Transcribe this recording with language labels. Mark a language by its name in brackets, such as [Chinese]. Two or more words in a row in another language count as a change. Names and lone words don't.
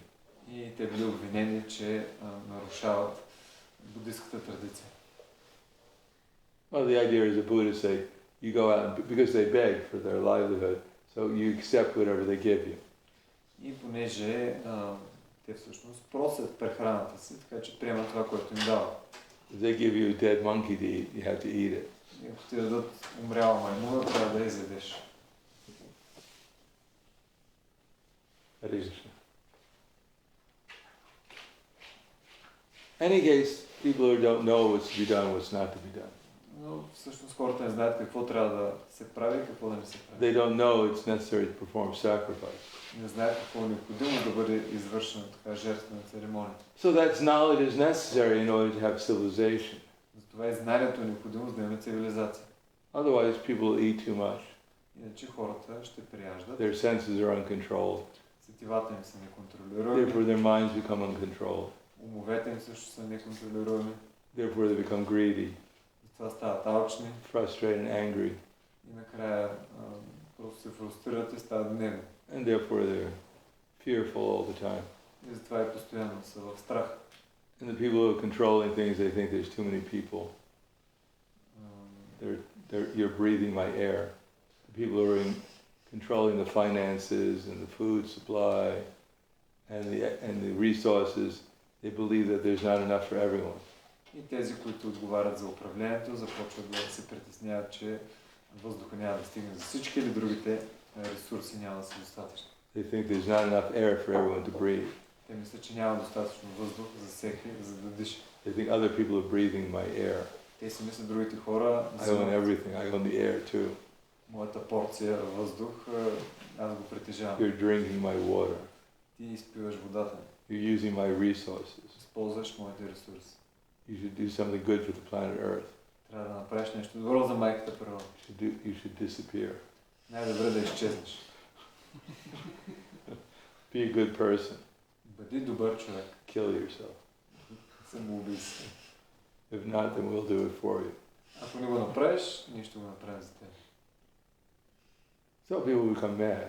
[Bulgarian] И те били обвинени, че нарушават буддистската традиция. [English] Well, the idea is the Buddhists say, you go out, because they beg for their livelihood, so you accept whatever they give you. [Bulgarian] И понеже те всъщност просят прехраната си, така че приемат това, което им дават. [English] If they give you a dead monkey to eat, you have to eat it. [Bulgarian] И ако ти дадат умряла маймуна, трябва да я изядеш. [English] Hare Krishna. In any case, people who don't know what's to be done, what's not to be done. [Bulgarian] Но всъщност хората не знаят какво трябва да се прави и какво да не се прави. [English] They don't know it's necessary to perform sacrifice. [Bulgarian] Не знаят какво е необходимо да бъде извършена така жертвена церемония. [English] So that knowledge is necessary in order to have civilization. [Bulgarian] Затова и знанието е необходимо за да имаме цивилизация. [English] Otherwise, people eat too much. [Bulgarian] Иначе хората ще прияждат. [English] Their senses are uncontrolled. [Bulgarian] Сетивата им са неконтролируеми. [English] Therefore, their minds become uncontrolled. [Bulgarian] Умовете им също са неконтролируеми. [English] Therefore, they become greedy, [Bulgarian] Затова стават алчни [English] frustrated, and angry. [Bulgarian] и накрая просто се фрустрират и стават гневни. [English] And therefore, they're fearful all the time. [Bulgarian] И затова и постоянно са в страх. [English] And the people who are controlling things, they think there's too many people. You're breathing my air. The people who are controlling the finances and the food supply and the resources, they believe that there's not enough for everyone. [Bulgarian] И тези, които отговарят за управлението, започват да се притесняват, че въздуха няма да стигне за всички или другите ресурси няма да са достатъчни. [English] They think there's not enough air for everyone to breathe. [Bulgarian] Те мислят, че няма достатъчно въздух за всеки, за да диша. [English] They think other people are breathing my air. [Bulgarian] Те си мислят другите хора, [English] I own everything. I own the air too. [Bulgarian] моята порция въздух, аз го притежавам. [English] You're drinking my water. [Bulgarian] Ти изпиваш водата ми. [English] You're using my resources. [Bulgarian] Използваш моите ресурси. [English] You should do something good for the planet Earth. [Bulgarian] Трябва да направиш нещо добро за майката природа. [English] You should disappear. [Bulgarian] Най-добре да изчезнеш. [English] Be a good person. [Bulgarian] Бъди добър човек. [English] Kill yourself. [Bulgarian] Самоубий се. [English] If not, then we'll do it for you. [Bulgarian] Ако не го направиш, ние ще го направим за теб. [English] So people become mad,